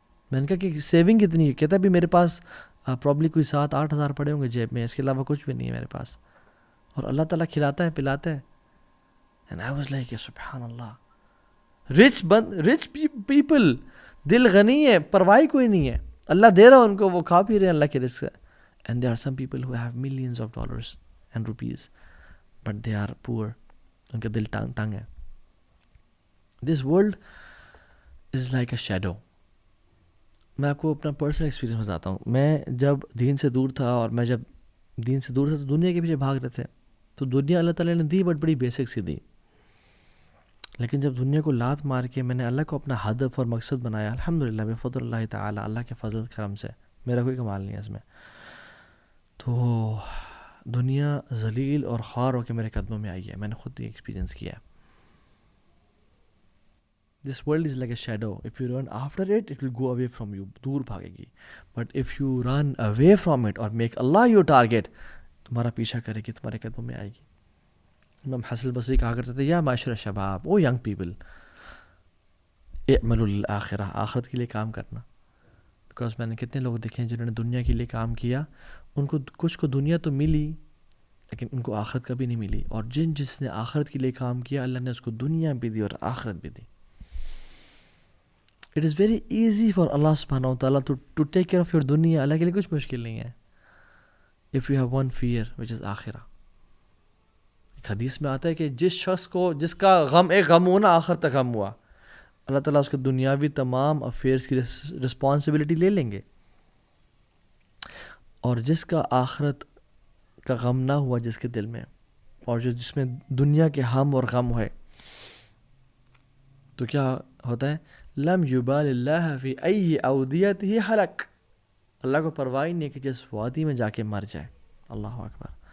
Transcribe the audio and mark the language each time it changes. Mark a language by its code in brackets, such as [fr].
[ur] میں نے کہا کہ سیونگ کتنی ہے؟ کہتا بھی میرے پاس پرابلی کوئی 7-8 ہزار پڑے ہوں گے جیب میں, اس کے علاوہ کچھ بھی نہیں ہے میرے پاس, اور اللہ تعالیٰ کھلاتا ہے پلاتا ہے. [en] And I was like, [ur] سبحان اللہ, [en] rich people, [ur] دل غنی ہے, پرواہ کوئی نہیں ہے, اللہ دے رہا ان کو, وہ کھا پی رہے ہیں اللہ کے رزق سے. [en] And there are some people who have millions of dollars and rupees, but they are poor. [ur] ان کا دل تنگ ہے. [en] This world is like a shadow. [ur] میں آپ کو اپنا پرسنل ایکسپیرینس بتاتا ہوں. میں جب دین سے دور تھا, اور میں جب دین سے دور تھا تو دنیا کے پیچھے بھاگ رہے تھے, تو دنیا اللہ تعالیٰ نے دی بٹ بڑی بیسک سی دی. لیکن جب دنیا کو لات مار کے میں نے اللہ کو اپنا ہدف اور مقصد بنایا, الحمدللہ بفضل اللہ تعالیٰ, اللہ کے فضل کرم سے, میرا کوئی کمال نہیں ہے اس میں, تو دنیا ذلیل اور خوار ہو کے میرے قدموں میں آئی ہے. میں نے خود یہ ایکسپیرینس کیا ہے. [en] This world is like a shadow. If you run after it, it will go away from you. [ur] دور بھاگے گی. [en] But if you run away from it or make Allah your target, [ur] تمہارا پیچھا کرے گی, تمہارے قدموں میں آئے گی. امام حسن البصری کہا کرتے تھے, [ar] یا معاشر الشباب, [en] او young people, [ar] اعملوا للآخرہ, [ur] آخرت کے لیے کام کرنا. بیکاز میں نے کتنے لوگ دیکھے ہیں جنہوں نے دنیا کے لیے کام کیا, ان کو کچھ کو دنیا تو ملی لیکن ان کو آخرت کبھی نہیں ملی. اور جس نے آخرت کے لیے کام کیا, اللہ نے اس کو دنیا بھی دی اور آخرت بھی دی. [en] It is very easy for Allah subhanahu wa ta'ala to take care of your dunya. [ur] اللہ کے لیے کچھ مشکل نہیں ہے. [en] If you have one fear which is آخرہ. [ur] ایک حدیث میں آتا ہے کہ جس شخص کو, جس کا غم ایک غم ہوا نا, آخرت تک غم ہوا, اللہ تعالیٰ اس کے دنیاوی تمام افیئرس کی رسپانسبلٹی لے لیں گے. اور جس کا آخرت کا غم نہ ہوا جس کے دل میں, اور جس میں دنیا کے ہم اور غم ہے, تو کیا ہوتا ہے, [ar] لم یبال اللہ فی ای اودیتہ حلق, [ur] اللہ کو پرواہ نہیں ہے کہ جس وادی میں جا کے مر جائے. اللہ اکبر.